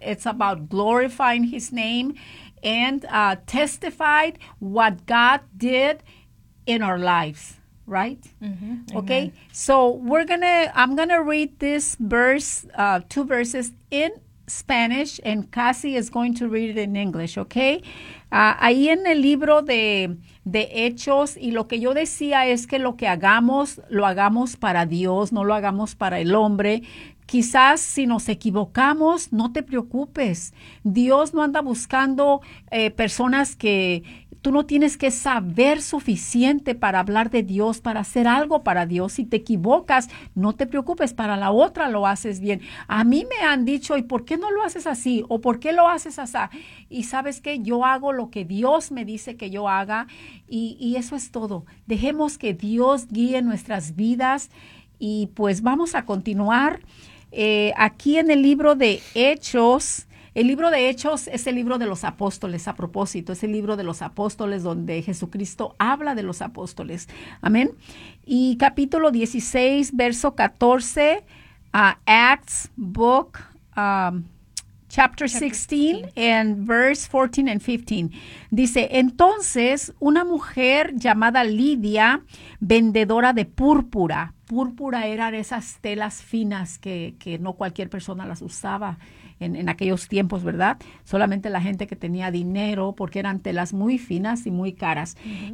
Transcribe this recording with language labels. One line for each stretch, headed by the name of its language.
English: It's about glorifying his name and testified what God did in our lives. Right? Mm-hmm. Okay. Amen. So I'm going to read this verse, two verses in Spanish, and Cassie is going to read it in English. Okay.
Spanish: Ahí en el libro de Hechos, y lo que yo decía es que lo que hagamos, lo hagamos para Dios, no lo hagamos para el hombre. Quizás si nos equivocamos, no te preocupes. Dios no anda buscando personas que... Tú no tienes que saber suficiente para hablar de Dios, para hacer algo para Dios. Si te equivocas, no te preocupes, para la otra lo haces bien. A mí me han dicho, ¿y por qué no lo haces así? ¿O por qué lo haces así? Y ¿sabes qué? Yo hago lo que Dios me dice que yo haga. Y eso es todo. Dejemos que Dios guíe nuestras vidas. Y pues vamos a continuar. Aquí en el libro de Hechos... El libro de Hechos es el libro de los apóstoles, a propósito. Es el libro de los apóstoles donde Jesucristo habla de los apóstoles. Amén. Y capítulo 16, verso 14,
English: Acts book, chapter 16, and verse 14 and 15.
Spanish: Dice, entonces, una mujer llamada Lidia, vendedora de púrpura. Púrpura eran esas telas finas que no cualquier persona las usaba en aquellos tiempos, ¿verdad? Solamente la gente que tenía dinero, porque eran telas muy finas y muy caras. Uh-huh.